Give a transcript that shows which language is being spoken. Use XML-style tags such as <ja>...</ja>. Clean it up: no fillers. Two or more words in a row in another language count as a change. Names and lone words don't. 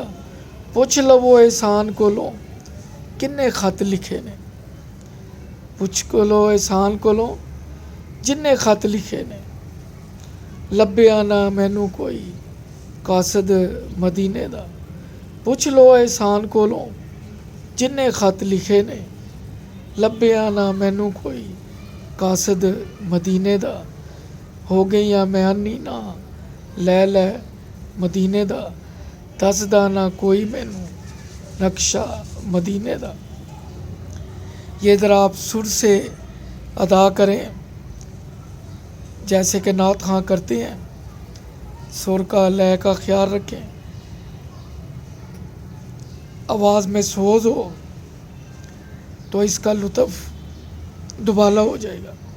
<pa>پوچھ لو احسان کولوں کنے خط لکھے نے، پوچھ لو احسان کولوں جنے خط لکھے نے، لبھیا نہ مینوں کوئی قاصد مدینے دا۔ پوچھ لو احسان کولوں جنے خط لکھے نے لبھیا نہ مینوں کوئی قاصد مدینے دا ہو گئیاں میں انی نہ لے مدینے دا دسدا نہ کوئی مینوں نقشہ مدینے دا.</pa> <ur>یہ ذرا آپ سر سے ادا کریں جیسے کہ نعت خواں کرتے ہیں. سر کا لے کا خیال رکھیں، آواز میں سوز ہو تو اس کا لطف دوبالا ہو جائے گا.</ur>